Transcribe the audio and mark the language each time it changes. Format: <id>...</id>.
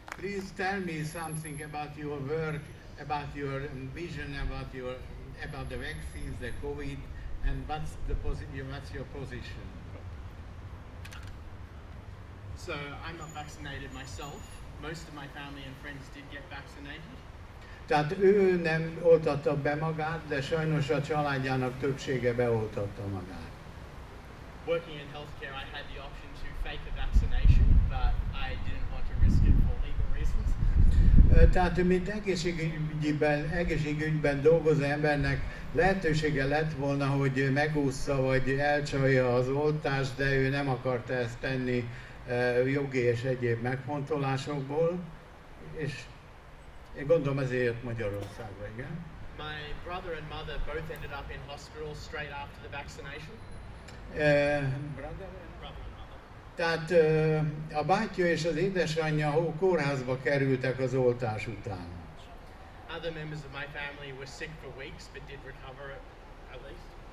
<en>Please tell me something about your work, about your vision, about the vaccines, the COVID, and what's your position? So I'm not vaccinated myself. Most of my family and friends did get vaccinated.</en> <hu>Tehát ő nem oltatta be magát, de sajnos a családjának többsége beoltatta magát.</hu> <en>Working in healthcare, I had the option to fake a vaccination, but I didn't want to risk it for legal reasons.</en> <hu>Tehát mint egészségügyben dolgozó embernek lehetősége lett volna, hogy megúszza vagy elcsalja az oltást, de ő nem akarta ezt tenni jogi és egyéb megfontolásokból, és én gondolom ezért jött Magyarországra, igen.</hu> <en>My brother and mother both ended up in hospital straight after the vaccination. Brother and mother.</en> <hu>Tehát a bátyja és az édesanyja kórházba kerültek az oltás után.</hu> <en>Other members of my family were sick for weeks but did recover at least.</en>